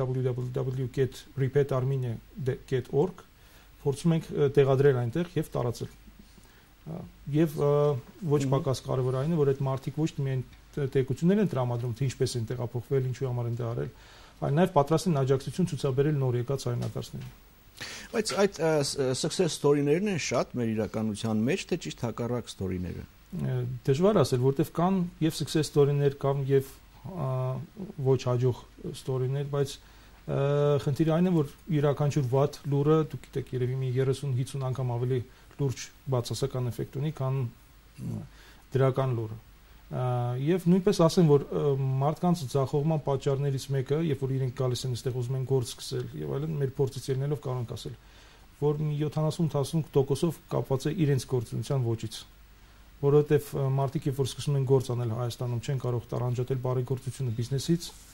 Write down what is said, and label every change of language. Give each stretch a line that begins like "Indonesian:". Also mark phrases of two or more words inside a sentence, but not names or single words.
Armenian: www.repeatarmenia.org, փորձում ենք տեղադրել այնտեղ եւ տարածել։ Եվ ոչ պակաս կարևոր այն է, որ այդ մարդիկ ոչ միայն տեղեկություններ են տրամադրում, թե ինչպես են տեղափոխվել, ինչու համար են դա արել, այլ նաեւ պատրաստ են աջակցություն ցուցաբերել նոր եկած հայրենադարձներին։ Բայց այդ
English: success story-
Armenian: ներն են շատ մեր իրականության մեջ, թե ճիշտ հակառակ story-ները։ Դժվար ասել, որտեվ կան եւ
English: success story-
Armenian: ներ, կան եւ ոչ հաջող story-ներ, բայց խնդիրը այն է, որ յուրաքանչյուր վատ լուրը, դուք գիտեք, երևի մի 30-50 անգամ ավելի լուրջ բացասական էֆեկտ ունի, քան դրական լուրը։ Եվ նույնպես ասեմ, որ մարդկանց ձախողման պատճառներից մեկը, երբ որ իրենք գալիս են այստեղ ուզում են գործ սկսել եւ այլն, մեր փորձից ելնելով կարող ենք ասել, որ մի 70-80%-ով կապված է իրենց գործունեության ոճից։ որովհետև մարդիկ երբ որ սկսում են գործ անել Հայաստանում, չեն կարող տարանջատել բարեգործությունը բիզնեսից,